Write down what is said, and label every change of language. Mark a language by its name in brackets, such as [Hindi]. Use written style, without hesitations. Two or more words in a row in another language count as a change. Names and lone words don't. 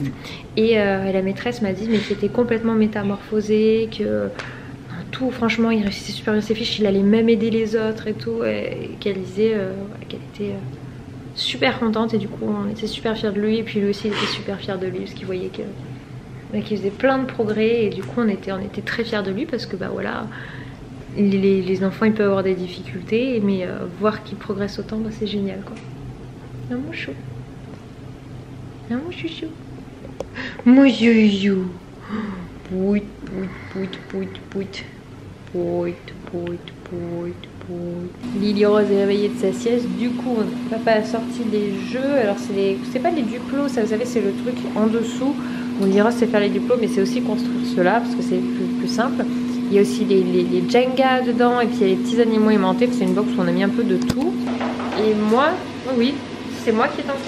[French] Et la maîtresse m'a dit mais qu'il était complètement métamorphosé, que tout, franchement il réussissait super bien ses fiches, il allait même aider les autres et tout, et qu'elle disait qu'elle était super contente, et du coup on était super fiers de lui, et puis lui aussi il était super fier de lui parce qu'il voyait qu'il faisait plein de progrès, et du coup on était très fiers de lui parce que bah voilà, les enfants ils peuvent avoir des difficultés, mais voir qu'ils progressent autant, bah, c'est génial quoi. Un mouchou. Un mouchouchou. Mouchouchou. Pouit, pouit, pouit, pouit, pouit, pouit, pouit, pouit. Lily Rose est réveillée de sa sieste. Du coup, papa a sorti des jeux. Alors, c'est pas les duplos, ça, vous savez, c'est le truc en dessous. On dira c'est faire les duplos, mais c'est aussi construire cela parce que c'est plus simple. Il y a aussi les Jenga dedans, et puis il y a les petits animaux aimantés. C'est une box où on a mis un peu de tout. Et moi, oui, c'est moi qui est en cuisine.